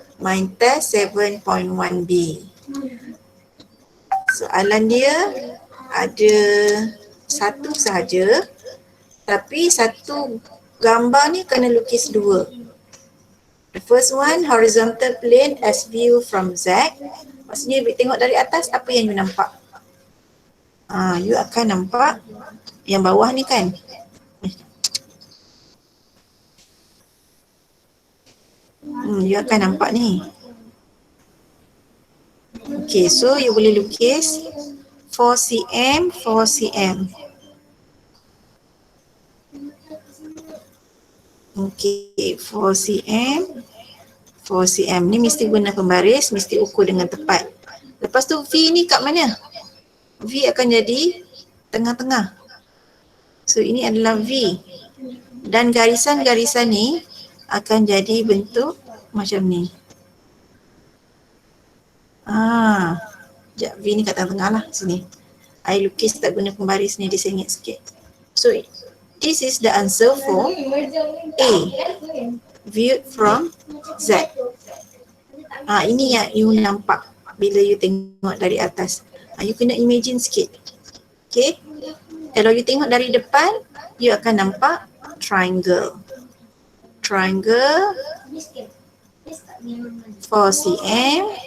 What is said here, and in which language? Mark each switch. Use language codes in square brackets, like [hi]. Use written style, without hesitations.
[en] Mind test 7.1b. [ms] Soalan dia ada satu sahaja. Tapi satu gambar ni kena lukis dua. [en] The first one, horizontal plane as view from Z. [ms] Maksudnya tengok dari atas, apa yang you nampak? You akan nampak yang bawah ni kan? You akan nampak ni. Okay, so you boleh lukis 4 cm, 4 cm. Okay, 4 cm, 4 cm. Ni mesti guna pembaris, mesti ukur dengan tepat. Lepas tu V ni kat mana? V akan jadi tengah-tengah. So ini adalah V. Dan garisan-garisan ni akan jadi bentuk macam ni. Sekejap, V ni kat tengah-tengah lah sini. I lukis tak guna pembaris ni, dia sengit sikit. So [en] This is the answer for A, viewed from Z. [ms] Ini yang you nampak bila you tengok dari atas. You kena imagine sikit. Okay. Kalau you tengok dari depan, you akan nampak triangle. Triangle 4 cm.